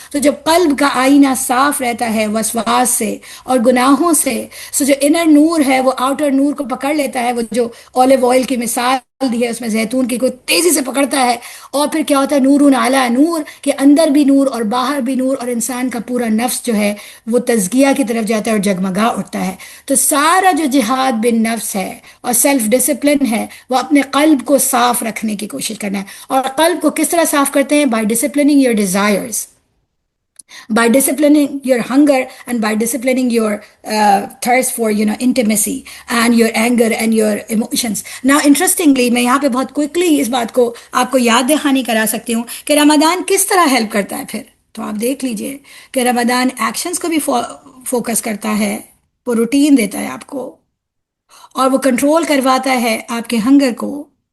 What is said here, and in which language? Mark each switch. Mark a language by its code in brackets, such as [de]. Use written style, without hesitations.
[ur] تو جب قلب کا آئینہ صاف رہتا ہے وسواس سے اور گناہوں سے، سو جو انر نور ہے وہ آؤٹر نور کو پکڑ لیتا ہے. وہ جو اولیو آئل کی مثال دی ہے اس میں زیتون کی، کوئی تیزی سے پکڑتا ہے، اور پھر کیا ہوتا ہے؟ نور علی نور، کہ اندر بھی نور اور باہر بھی نور، اور انسان کا پورا نفس جو ہے وہ تزکیہ کی طرف جاتا ہے اور جگمگا اٹھتا ہے. تو سارا جو جہاد بن نفس ہے اور سیلف ڈسپلن ہے وہ اپنے قلب کو صاف رکھنے کی کوشش کرنا ہے. اور قلب کو کس طرح صاف کرتے ہیں؟ [en] By disciplining your desires, by disciplining your hunger and by disciplining your thirst for intimacy and your anger and your emotions. Now interestingly [ur] میں یہاں پہ بہت کوئکلی اس بات کو آپ کو یاد دہانی کرا سکتی ہوں کہ رمضان کس طرح ہیلپ کرتا ہے. پھر تو آپ دیکھ لیجئے کہ رمضان ایکشنز کو بھی فوکس کرتا ہے، وہ روٹین دیتا ہے آپ کو، اور وہ کنٹرول کرواتا ہے آپ کے ہنگر کو.